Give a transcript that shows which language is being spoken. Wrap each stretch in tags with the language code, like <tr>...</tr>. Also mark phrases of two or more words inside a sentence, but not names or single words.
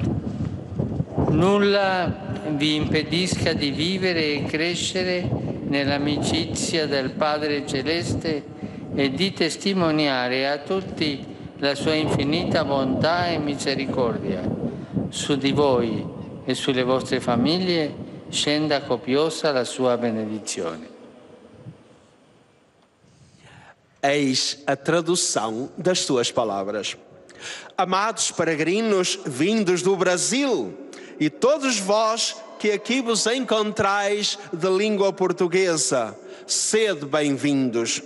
<it>Nulla vi impedisca di vivere e crescere nell'amicizia del Padre Celeste e di testimoniare a tutti la sua infinita bontà e misericordia. Su di voi e sulle vostre famiglie scenda copiosa la sua benedizione.</it> <pt>Eis a tradução das suas palavras. Amados peregrinos vindos do Brasil, e todos vós que aqui vos encontrais de língua portuguesa, sede bem-vindos.</pt>